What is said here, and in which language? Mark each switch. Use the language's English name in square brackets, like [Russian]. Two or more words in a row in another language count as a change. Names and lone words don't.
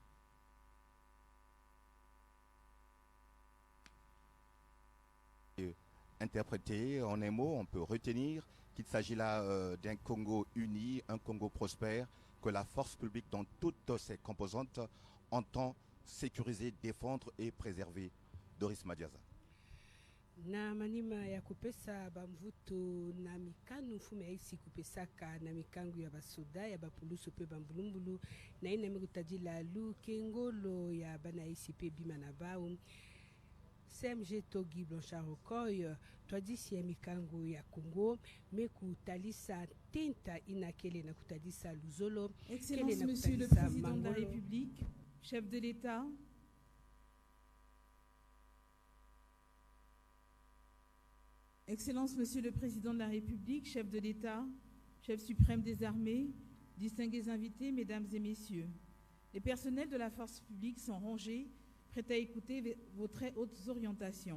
[French] Interprété en un mot, on peut retenir qu'il s'agit là d'un Congo uni, un Congo prospère, que la force publique dans toutes ses composantes entend sécuriser, défendre et préserver. Doris Madiaza. [Kituba (Democratic Republic of Congo)] Na manima ya kupesa bamvuto na mikanu fume aisi kupesaka na mikangu ya basoda ya bapulusu pe bambulumbulu na ina mikutadila lu kengolo ya bana aisi pe bimana bao CMG Togi Blanchard Okoy twadisi ya mikangu ya Congo mekutalisa tenta inakele na kutadisa luzolo. [French] Excellence Monsieur le Président de la République, chef de l'État, Excellence Monsieur le Président de la République, chef de l'État, chef suprême des armées, distingués invités, mesdames et messieurs, les personnels de la force publique sont rangés, prêts à écouter vos très hautes orientations.